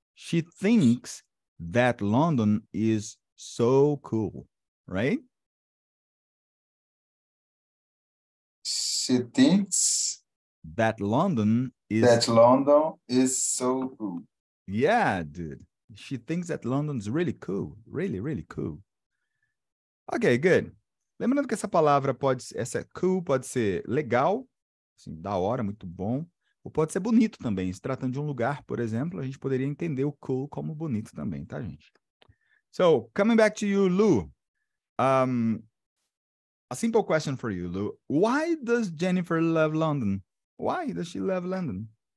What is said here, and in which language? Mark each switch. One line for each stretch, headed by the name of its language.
English: She thinks that London is so cool, right? She thinks That London is... that London is so cool. Yeah, dude. She thinks that London's really cool. Really, really cool. Ok, good.
Portuguese: Lembrando que essa palavra essa cool pode ser legal, assim, da hora, muito bom, ou pode ser bonito também. Se tratando de um lugar, por exemplo, a gente poderia entender o cool como bonito também, tá, gente?
English: So, coming back to you, Lou. A simple question for you, Lou. Why does Jennifer love London? Why does she love London?